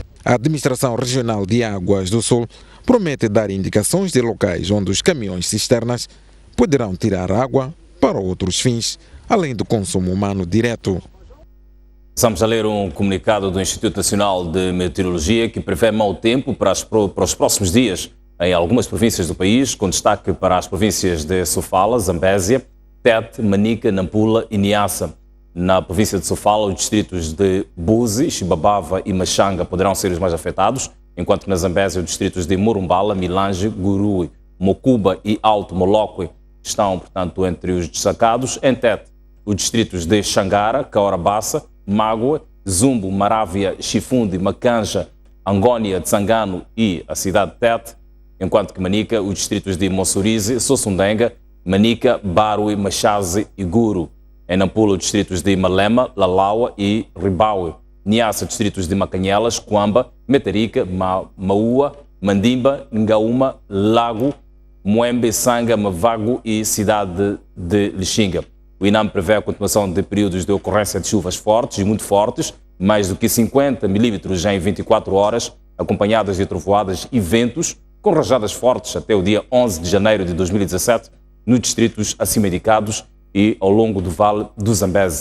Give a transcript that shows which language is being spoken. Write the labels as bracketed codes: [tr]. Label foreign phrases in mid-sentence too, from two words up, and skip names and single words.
[pt] A Administração Regional de Águas do Sul promete dar indicações de locais onde os caminhões cisternas poderão tirar água para outros fins, além do consumo humano direto. Estamos a ler um comunicado do Instituto Nacional de Meteorologia que prevê mau tempo para os próximos dias em algumas províncias do país, com destaque para as províncias de Sofala, Zambésia, Tete, Manica, Nampula e Niassa. Na província de Sofala, os distritos de Buzi, Xibabava e Machanga poderão ser os mais afetados, enquanto que na Zambésia os distritos de Morumbala, Milange, Gurui, Mocuba e Alto Moloque estão, portanto, entre os destacados. Em Tete, os distritos de Xangara, Caorabassa, Mágoa, Zumbo, Marávia, Chifundi, Macanja, Angónia, Tsangano e a cidade de Tete, enquanto que Manica, os distritos de Mossurize, Sossundenga, Manica, Barui, Machaze e Guru. Em Nampula, os distritos de Malema, Lalaua e Ribaue. Niassa, distritos de Macanhelas, Coamba, Metarica, Maua, Mandimba, Ngaúma, Lago, Moembe, Sanga, Mavago e cidade de Lixinga. O INAM prevê a continuação de períodos de ocorrência de chuvas fortes e muito fortes, mais do que 50 milímetros em 24 horas, acompanhadas de trovoadas e ventos, com rajadas fortes até o dia 11 de janeiro de 2017, nos distritos acima indicados e ao longo do Vale do Zambeze.